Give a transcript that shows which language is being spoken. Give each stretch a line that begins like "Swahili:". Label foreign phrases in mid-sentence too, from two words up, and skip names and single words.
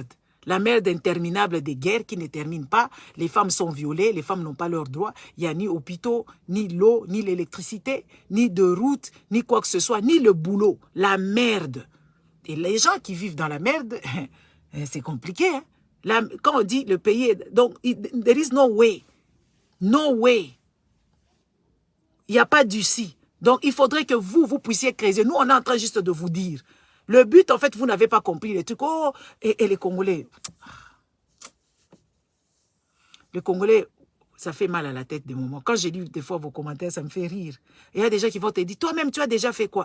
French: La merde interminable des guerres qui ne terminent pas. Les femmes sont violées, les femmes n'ont pas leurs droits. Il n'y a ni hôpitaux, ni l'eau, ni l'électricité, ni de route, ni quoi que ce soit, ni le boulot. La merde. Et les gens qui vivent dans la merde, c'est compliqué. Hein? Quand on dit le pays est... Donc,
English: there is no way. No way.
French: Il n'y a pas d'ussi. Donc, il faudrait que vous puissiez creuser. Nous, on est en train juste de vous dire. Le but, en fait, vous n'avez pas compris les trucs. Oh, et les Congolais. Les Congolais, ça fait mal à la tête des moments. Quand j'ai lu des fois vos commentaires, ça me fait rire. Et il y a des gens qui vont te dire, toi-même, tu as déjà fait quoi?